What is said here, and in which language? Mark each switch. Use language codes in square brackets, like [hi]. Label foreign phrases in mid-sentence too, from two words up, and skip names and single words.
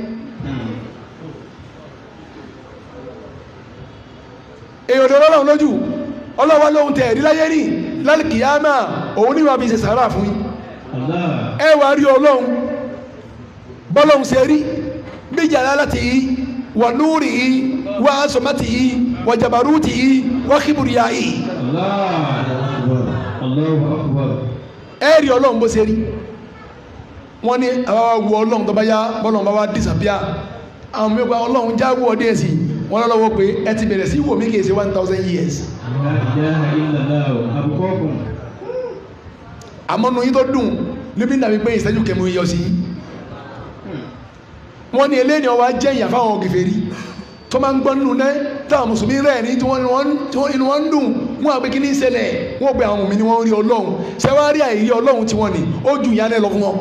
[yo] èèyàn tó lọ́rùn lójú ọlọ́wọ́ lóhun tẹ̀ rí láyé rí lálùkìyámà òun ní wàá fi ṣe sàárà fún yín ẹ wà rí ọlọ́run bọ́lọ́hun ṣe rí bí [ar] جلالته ونوره وعظمته وجبروته وكبريائه [yo] ẹ rí ọlọ́run bó ṣe rí wọ́n ní àwọn wo ọlọ́run tó bá yá bọ́lọ́run bá wá disappear àwọn mẹ́gbà ọlọ́run jáwọ́ ọdẹ sí wọ́n lọ́wọ́ pé ẹ ti bẹ̀rẹ̀ sí wò mí kìí ṣe 1000 years. àmọ́nu yín tó dùn níbi dàbí pé ìṣẹ́jú kẹmú yọ sí wọ́n ní eléyìí ọwọ́ jẹ́ ìyà fáwọn gèfèrí tó máa ń gbọ́ nínú náà táwọn mùsùlùmí rẹ̀ ní tí inú wọn ń dùn wọ́n àgbẹ̀ kí ní ṣẹlẹ̀ wọ́n pe àwọn mùmí ni wọ́n rí ọlọ́run ṣẹ́wárí àìrí ọlọ́run tí wọ́n ní ó ju ìyá náà lọ fún wọn.